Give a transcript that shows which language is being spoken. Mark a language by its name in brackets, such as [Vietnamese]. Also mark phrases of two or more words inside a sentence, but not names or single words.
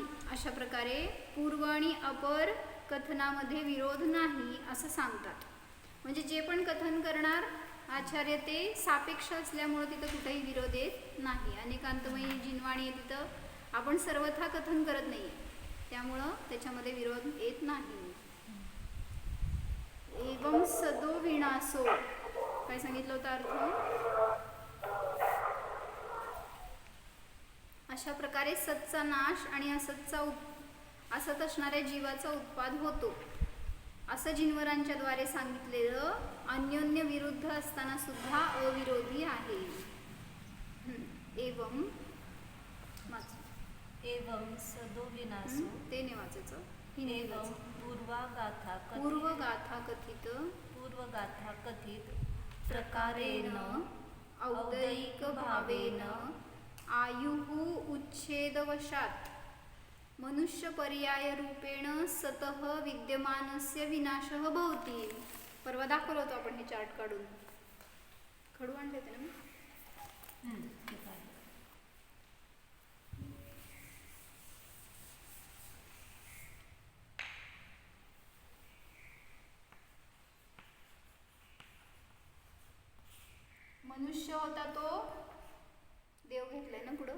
[Marathi] अशा प्रकारे पूर्व आणि अपर कथनामध्ये विरोध नाही असं सांगतात. म्हणजे जे पण कथन करणार आचार्य ते सापेक्ष असल्यामुळे तिथं कुठेही विरोध येत नाही. अनेकांतमयी जिनवाणी तिथं आपण सर्वथा कथन करत नाही, त्यामुळं त्याच्यामध्ये विरोध येत नाही. [Sanskrit] एवं सदो विनाशो [Marathi] काय सांगितलं होतं अर्थ? अशा प्रकारे सतचा नाश आणि असत असणाऱ्या जीवाचा उत्पाद होतो असं जिनवरांच्या द्वारे सांगितलेलं अन्योन्य विरुद्ध असताना सुद्धा अविरोधी आहे. [Sanskrit] एवं सदो विनाशो [Marathi] ते ने वाचायचं. [Sanskrit] एवं पूर्वगाथा कथित प्रकारेण औदैक भावेन आयुः उच्छेदवशात मनुष्य पर्याय रूपेण सतः विद्यमानस्य विनाशः भवति. [Marathi] परवा दाखवलं होतं आपण हे चार्ट काढून. खडू आणले होते ना. मनुष्य होता तो देव घेतलाय ना पुढं.